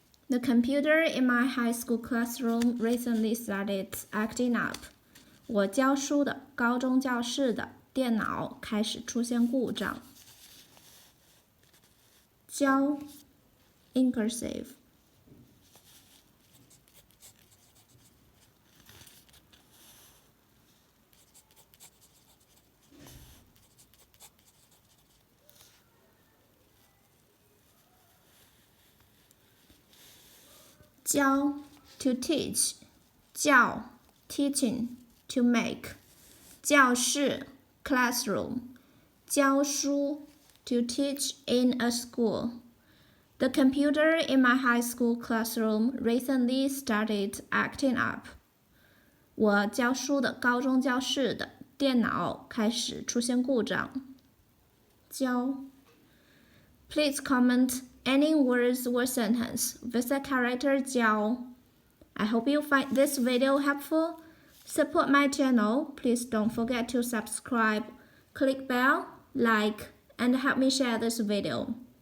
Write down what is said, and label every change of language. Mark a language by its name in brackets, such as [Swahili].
[English] The computer in my high school classroom recently started acting up. [Chinese] 我教书的高中教室的电脑开始出现故障。 [English] 教 incursive. 教 to teach 教 teaching to make. 教室 classroom. 教书 to teach in a school. The computer in my high school classroom recently started acting up. [Chinese] 我教书的高中教室的电脑开始出现故障。 [English] 教 Please comment any words or sentence with the character 教. I hope you find this video helpful. Support my channel. Please don't forget to subscribe, click bell, like, and help me share this video.